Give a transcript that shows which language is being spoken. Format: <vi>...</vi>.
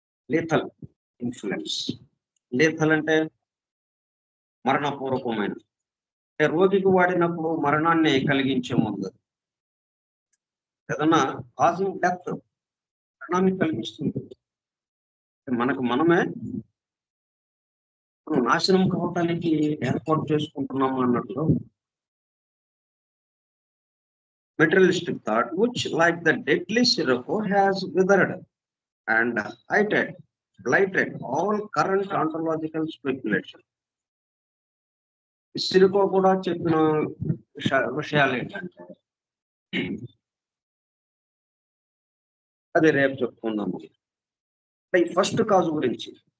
<te>లేథల్ influence. లేథల్ అంటే మరణపూర్వకమైన, రోగికి వాడినప్పుడు మరణాన్ని కలిగించే ముందు ఏదన్నా</te> <en>causing death,</en> <te>మరణాన్ని కలిగిస్తుంది. మనకు మనమే నాశనం కావటానికి ఏర్పాటు చేసుకుంటున్నాము అన్నట్లు.</te> <en>Materialistic thought which like the deadly sirocco has withered and heightened blighted all current ontological speculation.</en> <te>సిరికో కూడా చెప్పిన విషయాలు ఏంటంటే అది రేపు చెప్పుకుందాము. ఈ ఫస్ట్ కాజ్ గురించి.</te>